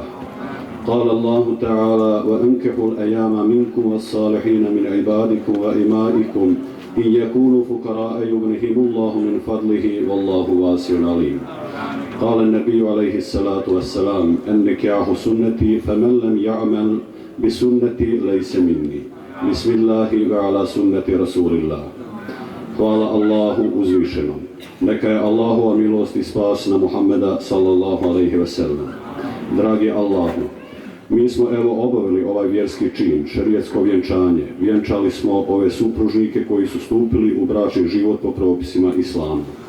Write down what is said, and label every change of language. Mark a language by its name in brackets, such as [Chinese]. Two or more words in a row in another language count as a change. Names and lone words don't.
[Arabic] قال الله تعالى وأنكحوا الأيام منكم والصالحين من عبادكم وإمائكم إن يكونوا فقراء يغنهم الله من فضله والله واسع عليم. قال النبي عليه الصلاة والسلام النكاح سنتي فمن لم يعمل بسنتي ليس مني. بسم الله وعلى سنة رسول الله. [Bosnian] Hvala Allahu uzvišenom. Neka je Allahova milost i spas na Muhammeda [Arabic] صلى الله عليه وسلم. [Bosnian] Dragi Allahu, mi smo evo obavili ovaj vjerski čin, šerijetsko vjenčanje. Vjenčali smo ove supružnike koji su stupili u bračni život po propisima Islama.